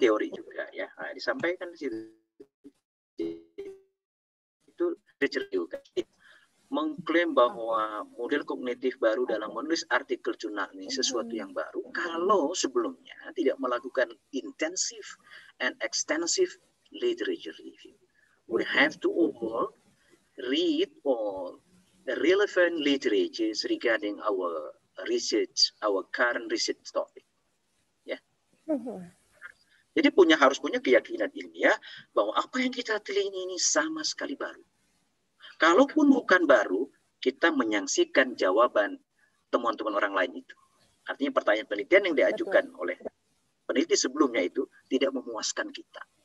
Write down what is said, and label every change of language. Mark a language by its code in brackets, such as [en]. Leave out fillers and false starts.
[id] Teori juga ya. Nah, disampaikan di situ. Itu review mengklaim bahwa model kognitif baru dalam menulis artikel jurnal ini sesuatu yang baru kalau sebelumnya tidak melakukan [en] intensive and extensive literature review. We have to all read all the relevant literatures regarding our research, our current research topic. [id] Ya. Jadi harus punya keyakinan ilmiah bahwa apa yang kita teliti ini sama sekali baru. Kalaupun bukan baru, kita menyaksikan jawaban temuan-temuan orang lain itu. Artinya pertanyaan penelitian yang diajukan oleh peneliti sebelumnya itu tidak memuaskan kita.